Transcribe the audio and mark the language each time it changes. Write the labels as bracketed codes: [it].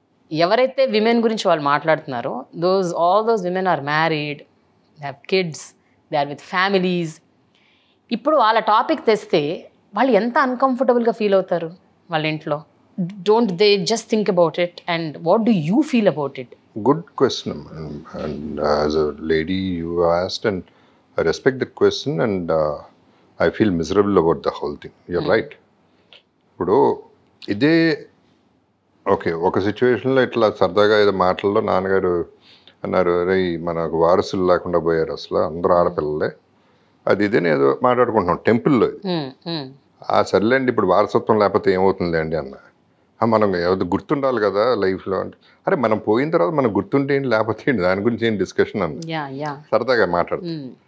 [te] ఎవరైతే విమెన్ గురించి వాళ్ళు మాట్లాడుతున్నారో [en] All those women are married, they have kids, they are with families. [te] ఇప్పుడు వాళ్ళ టాపిక్ తెస్తే వాళ్ళు ఎంత అన్కంఫర్టబుల్గా ఫీల్ అవుతారు వాళ్ళ ఇంట్లో. [en] Don't they just think about it and what do you feel about it? Good question. And as a lady, you asked, and I respect the question, and I feel miserable about the whole thing. You're right. [te] ఇప్పుడు ఇదే okay, ఒక సిచ్యువేషన్లో ఇట్లా సరదాగా ఏదో మాటల్లో నాన్నగారు అన్నారు, అరే మనకు వారసులు లేకుండా పోయారు, అసలు అందరూ ఆడపిల్లలే, అది ఇదేనే ఏదో మాట్లాడుకుంటున్నాం టెంపుల్లో. సర్లేండి, ఇప్పుడు వారసత్వం లేకపోతే ఏమవుతుంది అండి అన్న. మనం ఏదో గుర్తుండాలి కదా లైఫ్లో అంటే, అరే మనం పోయిన తర్వాత మనం గుర్తుంటే ఏంటి లేకపోతే ఏంటి, దాని గురించి ఏం డిస్కషన్ అన్న సరదాగా మాట్లాడుతుంది.